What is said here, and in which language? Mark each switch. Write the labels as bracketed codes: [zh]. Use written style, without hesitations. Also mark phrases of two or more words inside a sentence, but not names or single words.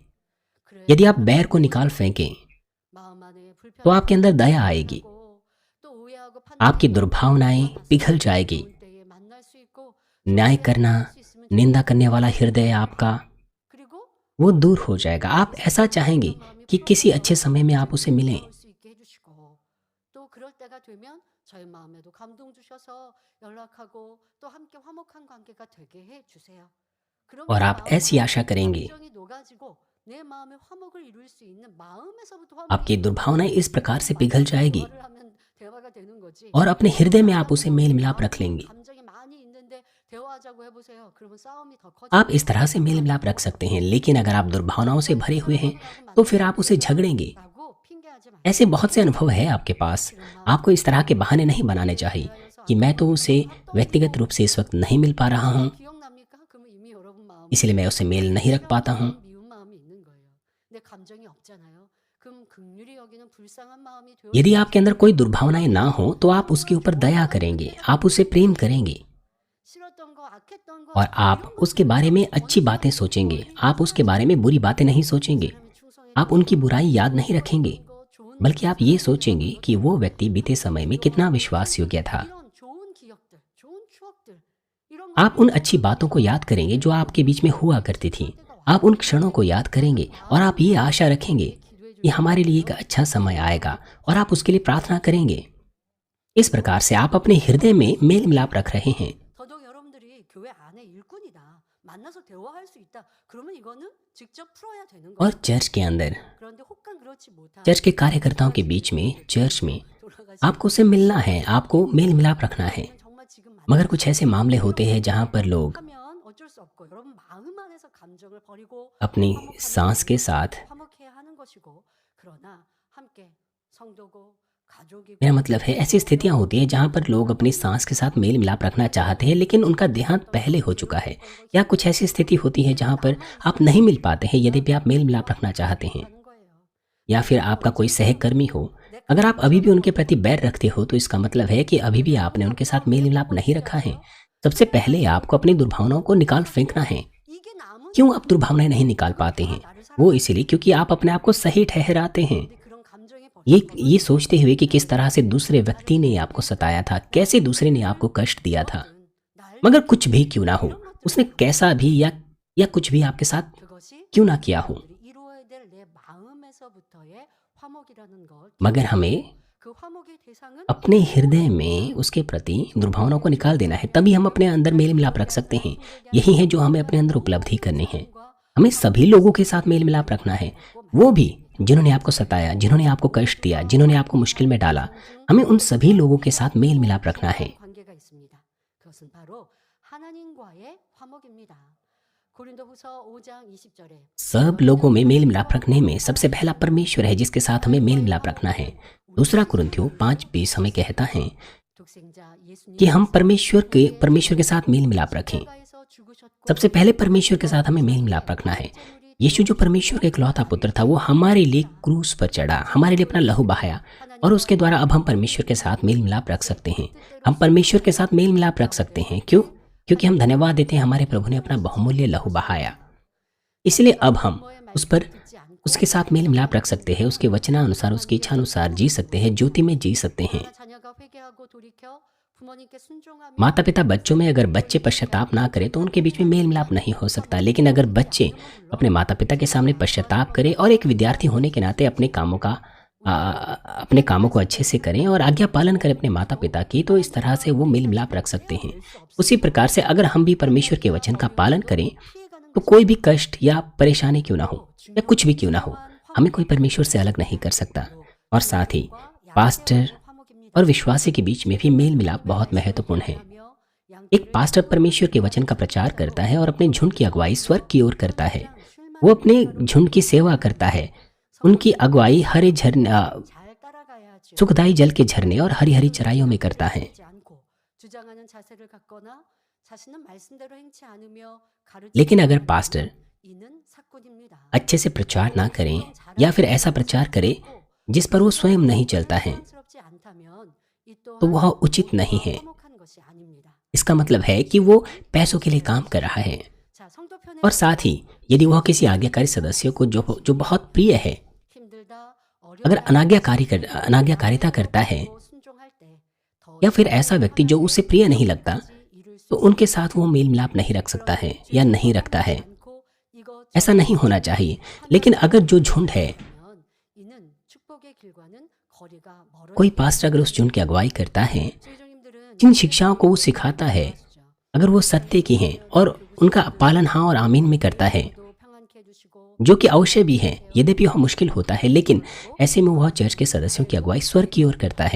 [hi] यदि आप बैर को निकाल फेंकें, तो आपके अंदर दया आएगी, आपकी दुर्भावनाएं पिघल जाएगी, न्याय करना, निंदा करने वाला हृदय आपका वो दूर हो जाएगा। आप ऐसा चाहेंगे कि किसी अच्छे समय में आप उसे मिलें, [ko] 그럴 때가 되면 저희 마음에도 감동 주셔서 연락하고 또 함께 화목한 관계가 되게 해 주세요. [hi] और [ko] 그러면 [hi] आप ऐसी [ko] 마음으로 [hi] आशा करेंगे। [ko] 감정이 녹아지고 내 마음에 화목을 이룰 수 있는 마음에서부터 화목이 [hi] आपकी [ko] 이루어져요. [hi] दुर्भावनाएं इस प्रकार से पिघल [ko] 만나서 [hi] जाएगी [ko] 대화를 하면 대화가 되는 거지. [hi] और अपने [ko] 그런 [hi] हृदय में आप उसे [ko] 마음으로 [hi] मेल [ko] 내 [hi] मिलाप रख [ko] 마음으로 [hi] लेंगे। [ko] 감정이 많이 있는데 대화하자고 해보세요. 그러면 싸움이 더 [hi] आप इस [ko] 커집니다. [hi] तरह से मेल मिलाप रख [ko] 싸움이고 [hi] सकते हैं, लेकिन अगर आप दुर्भावनाओं से भरे हुए हैं [ko] 서로 하고 [hi] तो [ko] 만나면 [hi] फिर [ko] 안 [hi] आप उसे [ko] 되죠. [hi] झगड़ेंगे। [ko] 라고 핑계하지 [hi] ऐसे [ko] 마시고 [hi] बहुत से अनुभव है आपके पास। [ko] 이런 [hi] आपको इस तरह [ko] 마음으로 [hi] के बहाने नहीं बनाने [ko] 관계에 [hi] चाहिए [ko] 대하여서 [hi] कि मैं तो [ko] 아까운 [hi] उसे [ko] 기억을 다 [hi] व्यक्तिगत [ko] 떠올리고 [hi] रूप से इस वक्त नहीं मिल पा रहा हूँ, [ko] 기억납니까? 그러면 이미 여러분 마음에 [hi] इसलिए मैं उससे मेल नहीं रख पाता हूँ। [ko] 싫어하는 미운 마음이 있는 거예요. 내 감정이 없잖아요. 그럼 긍휼히 여기는 불쌍한 마음이 [hi] यदि [ko] 되어줘야지. [hi] आपके अंदर कोई दुर्भावनाएं ना हो तो आप उसके ऊपर दया करेंगे, आप उसे प्रेम करेंगे [ko] 싫었던 거, 악했던 거 [hi] और आप [ko] 이런 [hi] उसके [ko] 것들을 [hi] बारे में [ko] 다 [hi] अच्छी बातें [ko] 버리고 [hi] सोचेंगे। [ko] 버리고 [hi] आप उसके बारे में बुरी बातें नहीं सोचेंगे, [ko] 사람이 충성했던 [hi] आप उनकी [ko] 거, [hi] बुराई याद नहीं [ko] 좋았던 [hi] रखेंगे, [ko] 거, 좋은 [hi] बल्कि आप ये [ko] 사람들의 [hi] सोचेंगे कि वो व्यक्ति बीते समय में कितना विश्वास योग्य था। [ko] 이런 좋은 기억들, 좋은 추억들 이런 [hi] आप [ko] 것들을 [hi] उन अच्छी बातों को याद करेंगे जो आपके बीच में हुआ करती थी। आप उन क्षणों को याद करेंगे और आप ये आशा रखेंगे कि हमारे लिए एक अच्छा समय आएगा और आप उसके लिए प्रार्थना करेंगे। इस प्रकार से आप अपने हृदय में मेल मिलाप रख रहे हैं। [ko] 더더욱 여러분들이 교회 안에 일꾼이다. 만나서 대화할 수 있다. 그러면 이거는 직접 풀어야 되는 [hi] और [ko] 거예요. [hi] चर्च के अंदर, [ko] 그런데 혹간 그렇지 못한 [hi] चर्च के कार्यकर्ताओं के बीच में, चर्च में आपको उससे मिलना है, आपको मेल मिलाप रखना है। [ko] 정말 지금 [hi] मगर कुछ ऐसे मामले होते हैं जहाँ पर लोग [ko] 하면 어쩔 수 없고 여러분 마음 안에서 감정을 버리고 [hi] अपनी [ko] 화목하는 [hi] सांस के साथ, [ko] 화목해야 하는 것이고 그러나 함께 성도고 가족이고 [hi] मेरा मतलब है ऐसी स्थितियाँ होती हैं जहाँ पर लोग अपनी सांस के साथ मेल मिलाप रखना चाहते हैं लेकिन उनका देहांत पहले हो चुका है, या कुछ ऐसी स्थिति होती है जहाँ पर आप नहीं मिल पाते हैं यद्यपि आप मेल मिलाप रखना चाहते हैं, [ko] 하는 거예요. [hi] या फिर आपका कोई सहकर्मी हो। अगर आप अभी भी उनके प्रति बैर रखते हो तो इसका मतलब है कि अभी भी आपने उनके साथ मेल मिलाप नहीं रखा है। सबसे पहले आपको अपनी दुर्भावनाओं को निकाल फेंकना है। [ko] 이게 남은 [hi] क्यों आप दुर्भावनाएं नहीं निकाल पाते हैं? वो इसलिए क्योंकि आप अपने आप को सही ठहराते हैं, [ko] 근데 그런 감정에 [hi] ये सोचते हुए कि किस तरह से दूसरे व्यक्ति ने आपको सताया था, कैसे दूसरे ने आपको कष्ट दिया था। [ko] 날 [hi] मगर कुछ भी क्यों ना हो, उसने कैसा भी या कुछ भी आपके साथ [ko] 그것이 [hi] क्यों ना किया हो, [ko] 이루어야 될 내 마음에서부터의 화목이라는 걸 [hi] मगर हमें [ko] 그 화목의 대상은 [hi] अपने हृदय में उसके प्रति दुर्भावनाओं को निकाल देना है। तभी हम अपने अंदर मेल मिलाप रख सकते हैं। यही है जो हमें अपने अंदर उपलब्धि करनी है। हमें सभी लोगों के साथ मेल मिलाप रखना है, वो भी जिन्होंने आपको सताया, जिन्होंने आपको कष्ट दिया, जिन्होंने आपको मुश्किल में डाला। हमें उन सभी लोगों के साथ मेल मिलाप रखना है। [ko] 관계가 있습니다. 그것은 바로 하나님과의 화목입니다. 고린도후서 5장 20절에 [hi] सब लोगों में मेल मिलाप रखने में सबसे पहला परमेश्वर है जिसके साथ हमें मेल मिलाप रखना है। दूसरा कुरिन्थियों 5:20 हमें कहता है [ko] 독생자 예수님 [hi] कि हम परमेश्वर के साथ मेल मिलाप रखें। सबसे पहले परमेश्वर के साथ हमें मेल मिलाप रखना है। यीशु जो परमेश्वर का इकलौता पुत्र था, वो हमारे लिए क्रूस पर चढ़ा, हमारे लिए अपना लहू बहाया और उसके द्वारा अब हम परमेश्वर के साथ मेल मिलाप रख सकते हैं। हम परमेश्वर के साथ मेल मिलाप रख सकते हैं। क्यों? क्योंकि हम धन्यवाद देते हैं हमारे प्रभु ने अपना बहुमूल्य लहू बहाया। इसलिए अब हम उसके साथ मेल मिलाप रख सकते हैं, उसके वचनानुसार, उसकी इच्छा अनुसार जी सकते हैं, ज्योति में जी सकते हैं। [ko] 자녀가 회개하고 돌이켜 부모님께 순종하며 [hi] माता पिता बच्चों में अगर बच्चे पश्चाताप ना करें तो उनके बीच में मेल मिलाप नहीं हो सकता। लेकिन अगर बच्चे अपने माता पिता के सामने पश्चाताप करें और एक विद्यार्थी होने के नाते अपने कामों को अच्छे से करें और आज्ञा पालन करें अपने माता पिता की, तो इस तरह से वो मेल मिलाप रख सकते हैं। उसी प्रकार से अगर हम भी परमेश्वर के वचन का पालन करें तो कोई भी कष्ट या परेशानी क्यों ना हो या कुछ भी क्यों ना हो, हमें कोई परमेश्वर से अलग नहीं कर सकता। और साथ ही पास्टर और विश्वासी के बीच में भी मेल मिलाप बहुत महत्वपूर्ण है। एक पास्टर परमेश्वर के वचन का प्रचार करता है और अपने झुंड की अगुवाई स्वर्ग की ओर करता है। वो अपने झुंड की सेवा करता है। उनकी अगुवाई हरे झरने, [ko] 잘 따라가야죠. [hi] सुखदायी जल के झरने और हरी हरी चराइयों में करता है। [ko] 하지 않고 주장하는 자세를 갖거나 자신은 말씀대로 행치 않으며 가르치는 [hi] लेकिन अगर पास्टर [ko] 이는 사건입니다. [hi] अच्छे से प्रचार ना करें या फिर ऐसा प्रचार करे जिस पर वो स्वयं नहीं चलता है, [ko] 스럽지 않다면 이 [hi] तो [ko] 또한 [hi] वह उचित नहीं है। [ko] 화목한 것이 아닙니다. [hi] इसका मतलब है कि वो पैसों के लिए काम कर रहा है। [ko] 자, 성도 편에 [hi] और साथ ही यदि वह किसी आज्ञाकारी सदस्य को जो बहुत प्रिय है, [ko] 힘들다 [hi] अगर [ko] 어려운 [hi] अनाज्ञाकारिता करता है [ko] 순종할 때 더 [hi] या फिर ऐसा व्यक्ति जो उसे प्रिय नहीं लगता, [ko] 이룰 수 [hi] तो उनके साथ वो मेल मिलाप नहीं रख सकता है या नहीं रखता है। [ko] 않고 이거 [hi] ऐसा नहीं होना चाहिए। लेकिन अगर जो झुंड है [ko] 면 이는 축복의 길과는 거리가 [hi] कोई [ko] 멀어지게 [hi] पास्टर अगर उस झुंड की अगुवाई करता है, [ko] 성도님들은 [hi] जिन शिक्षाओं को वो सिखाता है, अगर वो सत्य की हैं और उनका पालन हाँ और आमीन में करता है, [ko] 평안케 해주시고 [hi] जो कि अवश्य भी है, यद्यपि वह मुश्किल होता है, लेकिन ऐसे में वह चर्च के सदस्यों की अगुवाई स्वर्ग की ओर करता है।